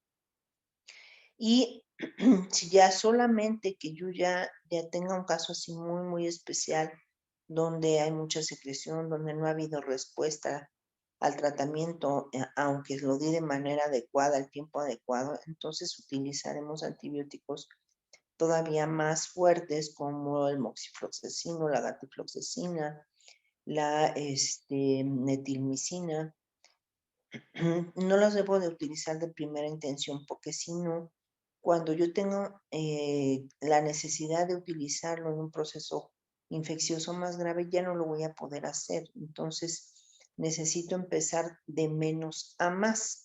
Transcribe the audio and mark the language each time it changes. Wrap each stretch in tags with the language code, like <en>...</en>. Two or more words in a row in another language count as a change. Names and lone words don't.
<es>Y si ya solamente que yo ya tenga un caso así muy, muy especial, donde hay mucha secreción, donde no ha habido respuesta al tratamiento, aunque lo di de manera adecuada, al tiempo adecuado, entonces utilizaremos antibióticos todavía más fuertes como el moxifloxacino, la gatifloxacina, la netilmicina. No las debo de utilizar de primera intención porque si no, cuando yo tengo la necesidad de utilizarlo en un proceso infeccioso más grave, ya no lo voy a poder hacer. Entonces, necesito empezar de menos a más.</es>